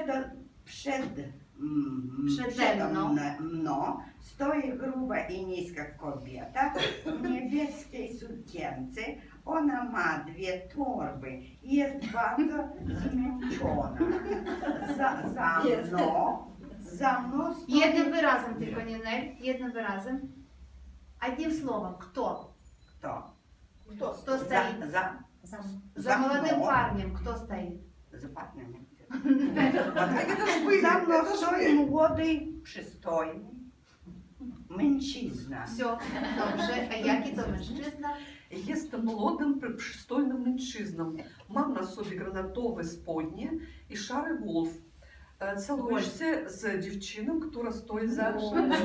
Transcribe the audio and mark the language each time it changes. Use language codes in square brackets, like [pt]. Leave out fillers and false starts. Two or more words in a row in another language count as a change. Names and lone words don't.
[pl] Przede mną stoi gruba i niska kobieta w niebieskiej sukience. Ona ma 2 torby i jest bardzo zmęczona. Za mną stoi... Jednym wyrazem tylko, nie Nel. Jednym wyrazem. [ru] Одним словом. Кто? [pl] Kto [ru] стоит? За молодым парнем. Кто стоит? За парнем. [pl] За mną stoi młody, przystojny mężczyzna. Все, dobrze. A jaki to mężczyzna? Jestem młodym, przystojnym mężczyzną. Mam na sobie granatowe spodnie i szary golf. Całuję się z dziewczyną, która stoi za mną.